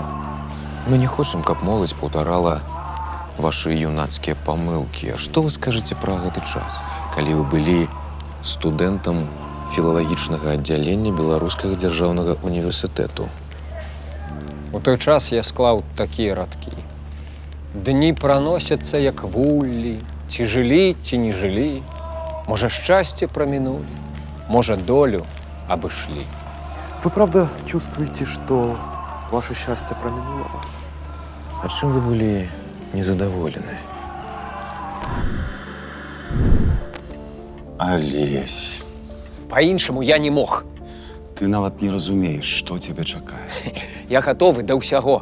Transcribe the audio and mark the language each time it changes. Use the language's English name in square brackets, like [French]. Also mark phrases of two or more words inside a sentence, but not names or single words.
[Belarusian] Мы не хочам, каб моладзь паўтарала ваши юнацкія памылкі. А што вы скажаце пра гэты час, калі вы былі студэнтам філалагічнага аддзялення Беларускага дзяржаўнага універсітэту? У той час я склаў такія радкі. Дні праносяцца, як вуллі. Ці жылі, ці не жылі. Можа, шчасце прамінулі, можа, долю абышлі. [Russian] Вы правда чувствуете, что ваше счастье проминуло вас? [Belarusian] А чым вы былі незадаволены? Алесь, Па-іншаму я не мог. ты нават не разумееш, што цябе чакае. Я гатовы да ўсяго.